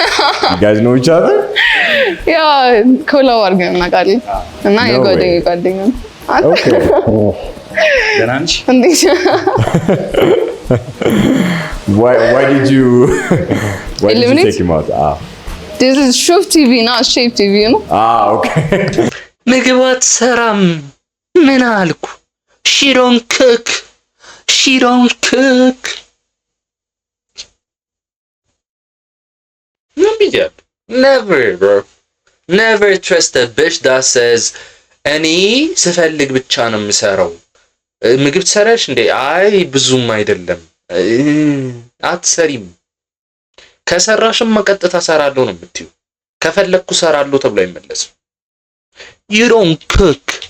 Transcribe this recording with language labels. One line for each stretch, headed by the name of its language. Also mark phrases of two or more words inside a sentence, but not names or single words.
English: You guys know each other?
Amharic: ያ ኮላብ አድርገን እናውቃለን እና የጓደኛ
English: Okay.
Amharic: ደህና ነሽ? እንዴት
English: Why did you Eliminate? take him out? This is Shuf TV, not Shape TV, you know? Okay.
Amharic: ምግብ አትሰራም ምን አልኩ?
English: She don't cook. Never, bro. Never trust a bitch that says
Amharic: እኔ ስፈልግ ብቻ ነው የምሰራው። ምግብ ትሰራሽ እንዴ? አይ ብዙም አይደለም። አትሰሪም። ከሰራሽም መቀጠታ ሰራለሁ ነው የምትይው። ከፈለኩ ሰራለሁ ተብሎ አይመለስም።
English: You don't cook.